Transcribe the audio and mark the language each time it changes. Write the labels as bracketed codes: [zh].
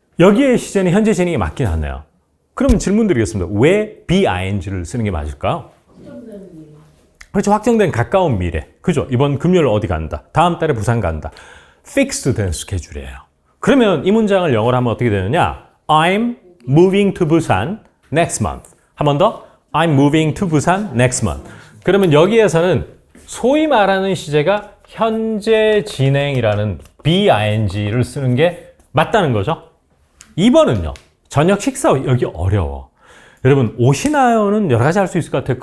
[ko] 여기에 시제는 현재 진행이 맞긴 하네요. 그러면 질문 드리겠습니다. 왜 BING를 쓰는 게 맞을까요? 그렇죠. 확정된 가까운 미래. 그죠? 이번 금요일 어디 간다. 다음 달에 부산 간다. 픽스드 된 스케줄이에요. 그러면 이 문장을 영어로 하면 어떻게 되느냐? [en] I'm moving to Busan next month. [ko] 한 번 더. [en] I'm moving to Busan next month. [ko] 그러면 여기에서는 소위 말하는 시제가 현재 진행이라는 BING를 쓰는 게 맞다는 거죠. 2번은요. 저녁 식사 여기 어려워. 여러분 오시나요는 여러 가지 할 수 있을 것 같아요.